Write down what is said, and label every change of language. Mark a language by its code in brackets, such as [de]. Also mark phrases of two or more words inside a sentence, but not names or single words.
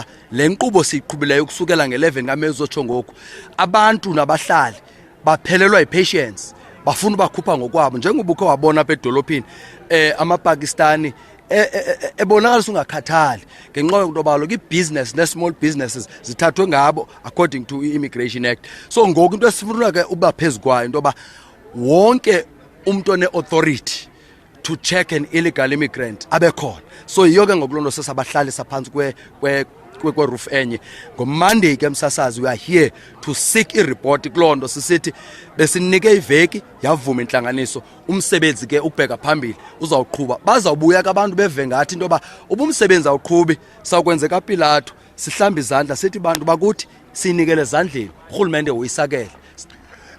[xh] le nkqubo siyiqhubileyo ukusukela nge-11 kaMeyi zotsho ngoku abantu nabahlali baphelelwa yi-patience bafuna ubakhupha ngokwabo njengoba ukho wabona apha edolophini amapakistani ebonakalisa ungakhathali ngenxa yokuba i-business ne- [en] small businesses [xh] zithathwe ngabo [en] according to [xh] i-Immigration Act so ngoku into esifuna ke uba phezu kwayo into yoba wonke umuntu one- [en] authority to check an illegal immigrant [xh] abekhona so yiyo ke ngoku loo nto sesabahlalisa phantsi kwe-roof enye ngoMonday ke msasazi [en] we are here to seek [xh] i-report kuloo nto sisithi besinike iveki yavuma intlanganiso umsebenzi ke ubheka phambili uzawuqhuba bazawubuya ke abantu beve ngathi into yoba ubumsebenzi awuqhubi sawukwenzeka Pilato sihlamba izandla sithi bantu bakuthi siyinikele ezandleni urhulumente uyisakele